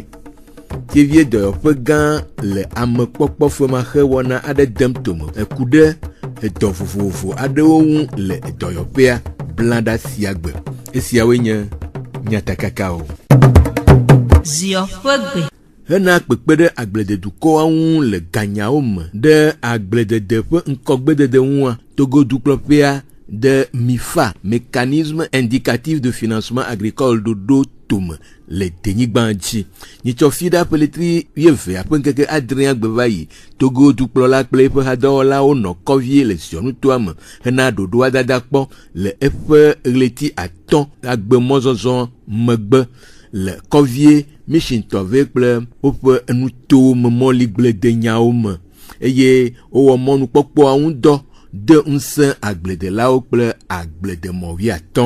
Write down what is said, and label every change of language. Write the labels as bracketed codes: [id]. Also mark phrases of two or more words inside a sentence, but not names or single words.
[ee] Tivie dɔyɔƒe gã le amekpɔkpɔ femaxe wɔna aɖe dem tome eku ɖe edɔ vovovo aɖewo ŋu le dɔyɔƒea blanda sia gbe. Esiawoe nye nyatakakawo. Ziofegbe. Hena kpekpe ɖe agblededukɔwo ŋu le ganyawo me ɖe agbledede ƒe ŋkɔgbedede ŋua, Togo dukplɔƒea de MIFA, [fr] mécanisme indicatif de financement agricole [ee] ɖoɖo tome le denyigba dzi. Nyitsɔfida ƒe letri 20 ƒe ŋkeke adrea gbe va yi. Togo dukplɔla kple eƒe hadɔwɔlawo nɔ kɔvie le ziɔnutoa me hena ɖoɖoa dada kpɔ le eƒe ɣleti 5 agbemɔzɔzɔ megbe le kɔvie Mishintɔve kple woƒe nutowo me mɔligbledenyawo me eye wowɔ mɔnukpɔkpɔa ŋu dɔ de ŋusẽ agbledelawo kple agbledemɔviatɔ̃.